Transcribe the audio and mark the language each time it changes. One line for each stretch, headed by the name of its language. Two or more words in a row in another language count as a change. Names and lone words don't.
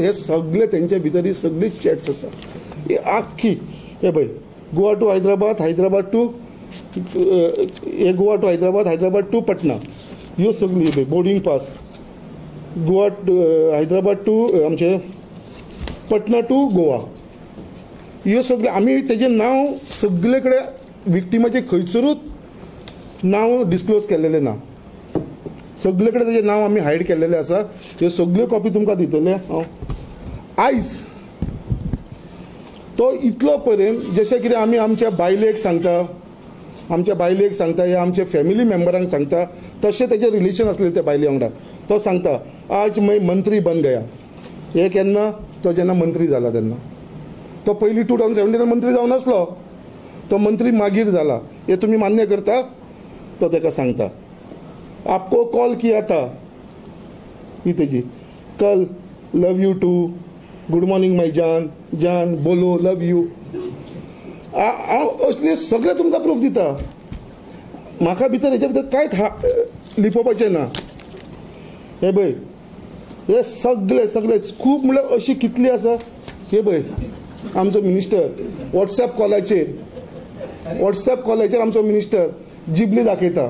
Konkani: हे सगळे तेंचे भितर ही सगळी चॅट्स आसा. ही आख्खी हे पळय, गोवा टू हैदराबाद, हैदराबाद टू हे गोवा टू हैदराबाद टू पटना, ह्यो सगळी
English: boarding pass,
Konkani: गोवा हैदराबाद टू आमचे पटना टू गोवा, ह्यो सगळे आमी तेजें नांव सगळे कडेन विक्टिमाचे खंयसरूच नांव डिस्क्लोज केल्लेलें ना, सगळे कडेन तेजें नांव आमी हायड केल्लेलें आसा. ह्यो सगळ्यो कॉपी तुमकां दितले हांव. आयज तो इतलो पर्यंत जशें कितें आमी आमच्या बायलेक सांगता, या आमच्या
English: family members
Konkani: सांगता, तशें तेजें रिलेशन आसलें त्या बायले वांगडा. तो सांगता
Hindi: आज मैं मंत्री बन गया.
Konkani: हे केन्ना? तो जेन्ना मंत्री जाला तेन्ना. तो पयलीं 2017 मंत्री जावन नासलो, तो मंत्री मागीर जाला. हे तुमी मान्य करता? तो तेका सांगता
Hindi: आपको कॉल किया था,
Konkani: ही तेजी कल,
English: love you too, good morning my
Konkani: जान,
Hindi: जान बोलो
English: love you.
Konkani: हांव असले सगळे तुमकां प्रूफ दिता. म्हाका भितर हेच्या भितर कांयच लिपोवपाचें ना. हे पळय, हे सगळे खूब म्हणल्यार अशी कितली आसा. हे पळय आमचो मिनिस्टर व्हॉट्सॅप कॉलाचेर आमचो मिनिस्टर जिबली दाखयता.